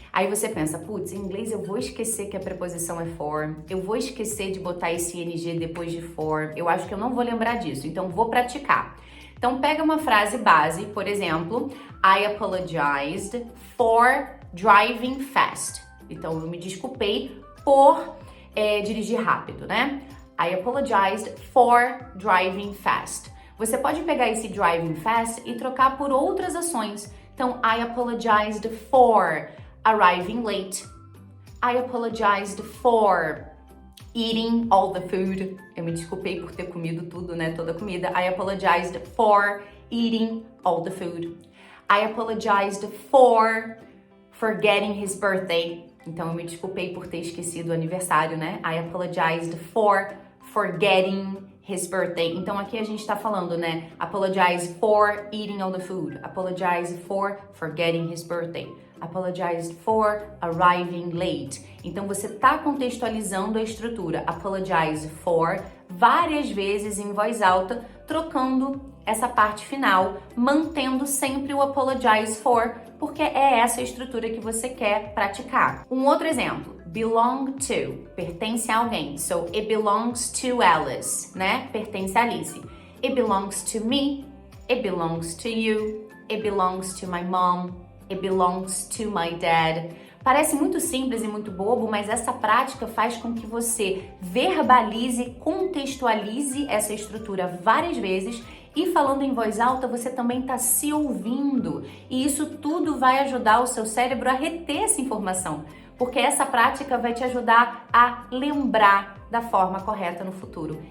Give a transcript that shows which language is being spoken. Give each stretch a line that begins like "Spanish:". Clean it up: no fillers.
Portuguese: Aí você pensa, putz, em inglês eu vou esquecer que a preposição é for, eu vou esquecer de botar esse ing depois de for, eu acho que eu não vou lembrar disso, então vou praticar. Então pega uma frase base, por exemplo,
English: I apologized for driving fast.
Portuguese: Então eu me desculpei por dirigir rápido, né?
English: I apologized for driving fast.
Portuguese: Você pode pegar esse driving fast e trocar por outras ações.
English: Então, I apologized for arriving late. I apologized for eating all the food.
Portuguese: Eu me desculpei por ter comido tudo, né? Toda a comida.
English: I apologized for eating all the food. I apologized for forgetting his birthday.
Portuguese: Então, eu me desculpei por ter esquecido o aniversário, né?
English: I apologized for forgetting his birthday.
Portuguese: Então aqui a gente tá falando, né?
English: Apologize for eating all the food. Apologize for forgetting his birthday. Apologize for arriving late.
Portuguese: Então você tá contextualizando a estrutura apologize for várias vezes em voz alta, trocando essa parte final, mantendo sempre o apologize for, porque é essa a estrutura que você quer praticar. Um outro exemplo, belong to, pertence a alguém.
English: So, it belongs to Alice,
Portuguese: né? Pertence a Alice.
English: It belongs to me, it belongs to you, it belongs to my mom, it belongs to my dad.
Portuguese: Parece muito simples e muito bobo, mas essa prática faz com que você verbalize, contextualize essa estrutura várias vezes e falando em voz alta, você também está se ouvindo. E isso tudo vai ajudar o seu cérebro a reter essa informação, porque essa prática vai te ajudar a lembrar da forma correta no futuro.